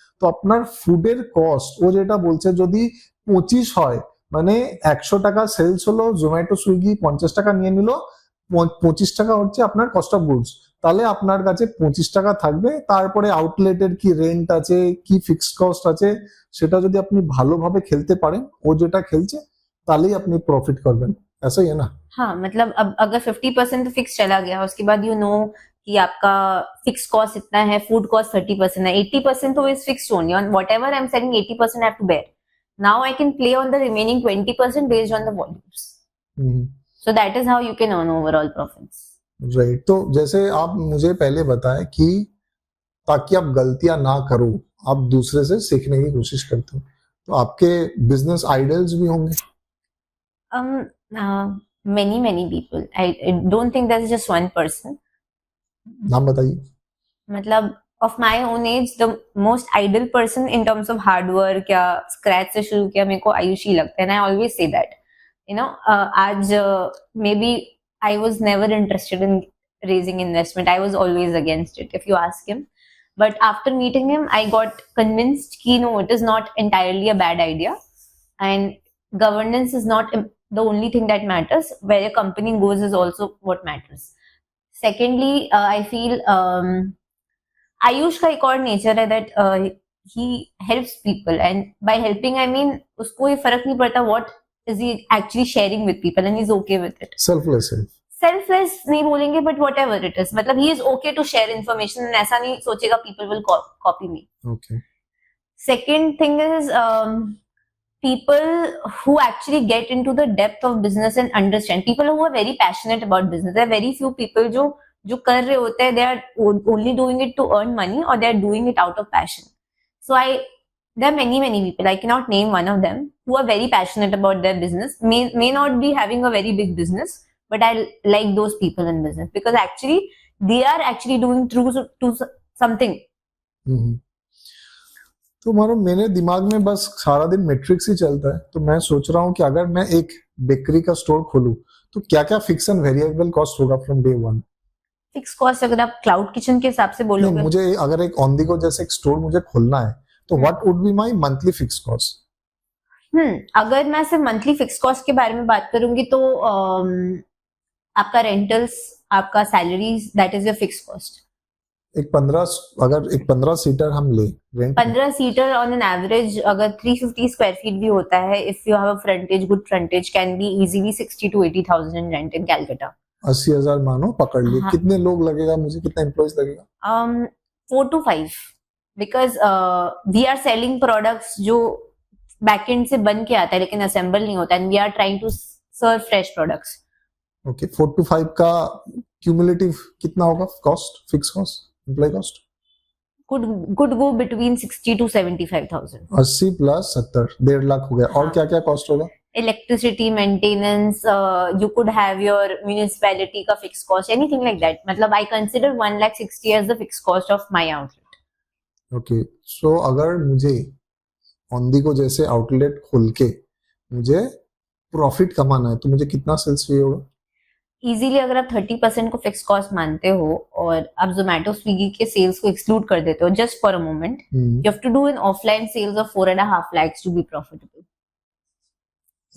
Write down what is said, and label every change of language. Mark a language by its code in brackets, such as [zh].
[bn] তো আপনার ফুডের কস্ট ও যেটা বলছে যদি 25 হয়, মানে 100 টাকা সেলস হলো, জোম্যাটো সুইগি 50 টাকা নিয়ে নিল, 25 টাকা হচ্ছে আপনার কস্ট অফ গুডস, তাহলে আপনার কাছে 25 টাকা থাকবে। তারপরে আউটলেটের কি রেন্ট আছে, কি ফিক্সড কস্ট আছে, সেটা যদি আপনি ভালোভাবে খেলতে পারেন, ও যেটা খেলছে, তাহলেই আপনি প্রফিট করবেন। [hi] ऐसा ही है ना? हाँ, मतलब अब अगर 50% तो फिक्स चला गया, उसके बाद यू नो कि आपका फिक्स कॉस्ट इतना है, फूड कॉस्ट 30% है, 80% तो [en] is fixed only on whatever I am selling, [hi] 80% [en] I have to bear. Now I can play on the remaining 20% based on the volumes. So that is how you can earn overall profits. Right. [hi] तो जैसे आप मुझे पहले बताएं कि ताकि आप गलतियां ना करो, आप दूसरे से सीखने की कोशिश करते हो, तो आपके बिजनेस आइडल्स भी होंगे? [en] Many people. I don't think there's just one person. [hi] नाम बताइए। [en] मतलब of my own age, the most ideal person in terms of hard work या scratch [hi] से शुरू किया, मेरे को आयुषी लगता है, [en] and I always say that, you know, आज maybe I was never interested in raising investment. I was always against it, if you ask him. But after meeting him, I got convinced [hi] कि [en] no, it is not entirely a bad idea, and governance is not the only thing that matters. Where a company goes is also what matters. Secondly, I feel [hi] Ayush का एक और nature है [en] that he helps people, and by helping I mean [hi] उसको ये फर्क नहीं पड़ता [en] What is he actually sharing with people, and he is okay with it. Selfless [hi] नहीं बोलेंगे, [en] but whatever it is, मतलब he is okay to share information, [hi] ऐसा नहीं सोचेगा [en] People will copy me. Okay. Second thing is people who actually get into the depth of business and understand, people who are very passionate about business. There are very few people [hi] जो कर रहे होते हैं, [en] they are only doing it to earn money, or they are doing it out of passion. So there are many people, I cannot name one of them, who are very passionate about their business, may not be having a very big business, but I like those people in business because actually they are actually doing true to something. [hi] तो मानो मेरे दिमाग में बस सारा दिन matrix ही चलता है, तो मैं सोच रहा हूँ कि अगर मैं एक बेकरी का स्टोर खोलूं, तो क्या क्या फिक्स एंड वेरिएबल कॉस्ट होगा [en] From day one? [hi] Fix cost अगर आप क्लाउड किचन के हिसाब से बोलोगे, मुझे अगर एक ऑन दी गो जैसे एक स्टोर मुझे खोलना है, तो [en] What would be my monthly fix cost? [hi] अगर मैं सिर्फ मंथली फिक्स कॉस्ट के बारे में बात करूंगी तो आपका रेंटल्स, आपका salaries, [en] That is your fix cost. [hi] अगर एक 15 सीटर हम ले, [en] 15 seater on an average अगर 350 square feet [hi] भी होता है, [en] If you have a frontage, good frontage, can be easily 60 to 80,000 in rent in Calcutta. [hi] 80,000 मानो पकड़ लिए. हाँ. कितने लोग लगेगा मुझे, कितना एम्प्लॉइज लगेगा? [en] 4 to 5, because we are selling products [hi] जो बैकएंड से बन के आता है लेकिन असेंबल नहीं होता, [en] and we are trying to serve fresh products. [hi] Okay, 4 to 5 का क्यूमुलेटिव कितना होगा cost, fix cost, employ cost? [en] Could go between 60 to 75,000. [hi] 80 plus 70, 1.5 lakh हो गया. और क्या क्या कॉस्ट होगा? [en] Electricity, maintenance, you could have your municipality [hi] का [en] fixed cost, anything like that. मतलब I consider 1,60,000 as the fixed cost of my outlet. [hi] Okay, so अगर मुझे ऑन दी गो जैसे आउटलेट खोल के मुझे प्रॉफिट कमाना है, तो मुझे कितना सेल्स चाहिए होगा? इजीली अगर आप 30% को फिक्स कॉस्ट मानते हो और आप जोमेटो स्विगी के सेल्स को एक्सक्लूड कर देते हो [en] Just for a moment, you have to do an offline sales of 4.5 lakhs to be profitable.